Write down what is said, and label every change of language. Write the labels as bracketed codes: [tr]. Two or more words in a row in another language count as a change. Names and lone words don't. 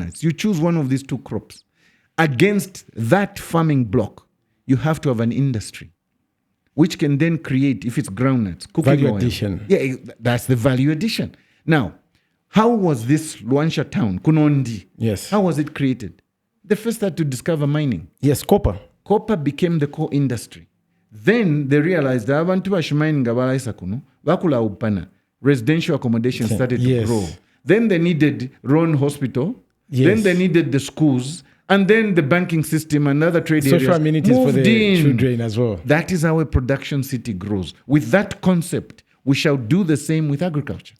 [en] You choose one of these two crops. Against that farming block, you have to have an industry, which can then create, if it's groundnuts, cooking value oil. addition. Yeah, that's the value addition. Now, how was this Luanshya town, Kunondi? Yes. How was it created? They first had to discover mining. Yes, copper. Copper became the core industry. Then they realized that [bem] abantu bashimayininga balaisa kuno bakula upana. [en] Residential accommodation started to grow. Then they needed Ron Hospital. Yes. Then they needed the schools. And then the banking system and other trade areas social amenities for the in. children as well. That is how a production city grows. With that concept, we shall do the same with agriculture.